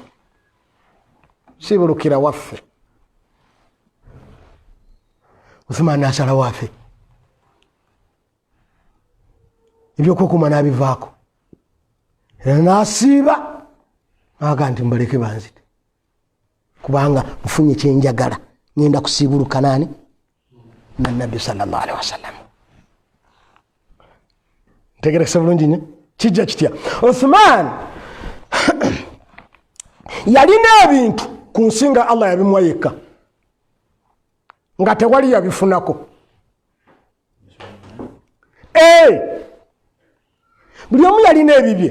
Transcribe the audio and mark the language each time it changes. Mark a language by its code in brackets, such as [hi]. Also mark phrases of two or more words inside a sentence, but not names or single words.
[lg] Sibulukira waffe. Uthman n'asalawo afe. Ebyokukuuma n'abivaako. Era n'asiiba. Aga nti mbaleke banzite. Kubanga mfunye kyenjagala. Ngenda kusiibuluka nani? Na Nabbi [ar] صلى الله عليه وسلم. [lg] Ntegerekese bulungi nnyo. Kijja kitya. Uthman yalina ebintu ku nsinga Allah yabimuwa yekka. Nga tewali yabifunako. Buli omu yalina ebibye.